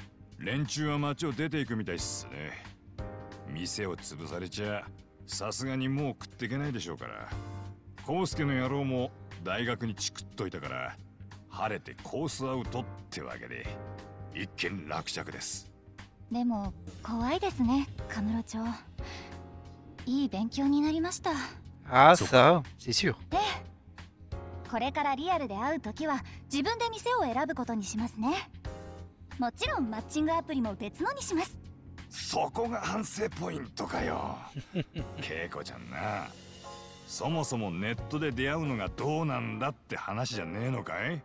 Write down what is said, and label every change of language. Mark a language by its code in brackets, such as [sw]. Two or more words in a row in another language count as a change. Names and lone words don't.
[ja] 連中は町を出ていくみたいっすね。店を潰されちゃさすがにもう食っていけないでしょうから。コウスケの野郎も大学にチクっといたから晴れてコースアウトってわけで一件落着です。でも怖いですね、カムロ町。いい勉強になりました。 [fr] ああ、ça, c'est sûr。 [ja] ええ。これからリアルで会うときは自分で店を選ぶことにしますね。もちろんマッチングアプリも別のにします。そこが反省ポイントかよ。恵子ちゃんな。そもそもネットで出会うのがどうなんだって話じゃねえのかい？